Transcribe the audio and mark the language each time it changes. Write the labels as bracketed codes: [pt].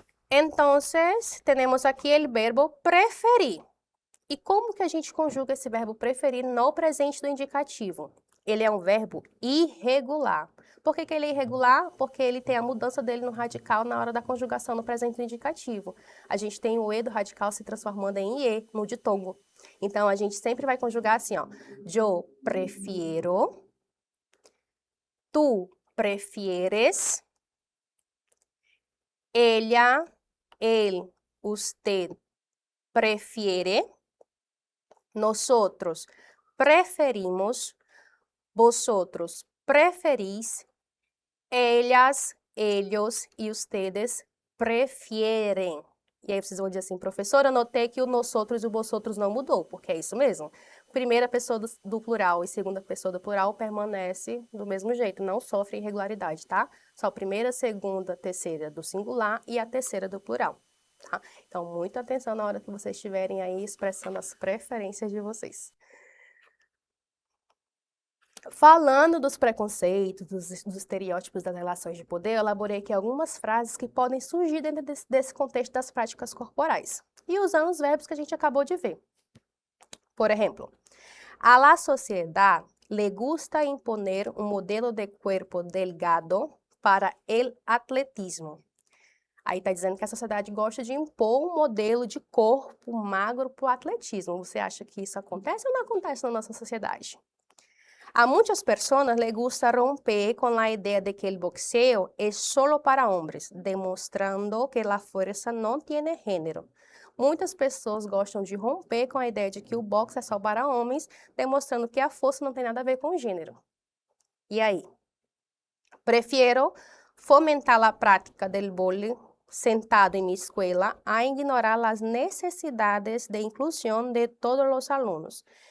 [pt] Então, temos aqui o verbo preferir. E como que a gente conjuga esse verbo preferir no presente do indicativo? Ele é um verbo irregular. Por que ele é irregular? Porque ele tem a mudança dele no radical na hora da conjugação no presente indicativo. A gente tem o E do radical se transformando em IE no ditongo. Então, a gente sempre vai conjugar assim, ó. [es] Yo prefiero, tú prefieres, ella, él, usted prefiere, nosotros preferimos, vosotros preferís, ellas, ellos e ustedes prefieren. [pt] E aí vocês vão dizer assim, professora, eu notei que o nosotros e o vosotros não mudou, porque é isso mesmo. Primeira pessoa do plural e segunda pessoa do plural permanece do mesmo jeito, não sofre irregularidade, tá? Só a primeira, segunda, terceira do singular e a terceira do plural, tá? Então, muita atenção na hora que vocês estiverem aí expressando as preferências de vocês. Falando dos preconceitos, dos estereótipos das relações de poder, eu elaborei aqui algumas frases que podem surgir dentro desse contexto das práticas corporais. E usando os verbos que a gente acabou de ver. [es] Por exemplo, a la sociedad le gusta imponer un modelo de cuerpo delgado para el atletismo. [pt] Aí está dizendo que a sociedade gosta de impor um modelo de corpo magro para o atletismo. Você acha que isso acontece ou não acontece na nossa sociedade? [es] A muitas personas les gusta romper con la idea de que el boxeo es solo para hombres, demostrando que la fuerza no tiene género. [pt] Muitas pessoas gostam de romper com a ideia de que o boxe é só para homens, demostrando que a força não tem nada a ver com gênero. E aí? [es] Prefiero fomentar a prática del vôlei sentado en mi escuela [pt] a ignorar as necessidades de inclusão de todos os alunos.